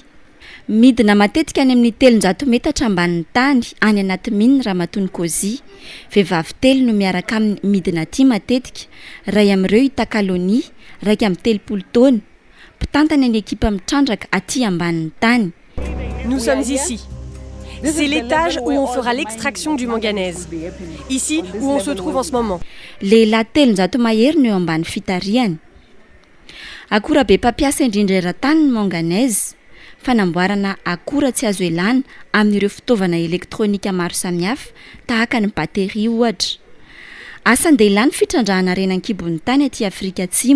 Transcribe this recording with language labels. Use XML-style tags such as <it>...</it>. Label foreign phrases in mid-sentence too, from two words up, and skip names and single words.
<mg>Midina matetika any amin'ny 300 metatra ambanin'ny tany any anaty mine Ramatoa Nkozy. Vehivavy 3 no miaraka amin'ny midina aty matetika, ray amin'ireo hitan-kalônia, raiky amin'ny 30 taona. Mpitantana ny ekipa mitrandraka aty ambanin'ny tany.</mg> <fr>Nous sommes ici. C'est l'étage où on fera l'extraction du manganèse. Ici où on se trouve en ce moment.</fr> <mg>Lehilahy 300 mahery no eo ambany fitariany. Akora be mpampiasa indrindra eran-tany ny manganèse. Fanamboarana akora tsy azo elana amin'ireo fitaovana elektrônika maro samihafa tahaka ny bateria ohatra. Asan-dehilahy ny fitrandrahana renan-kibon'ny tany aty Afrika Atsimo.</mg>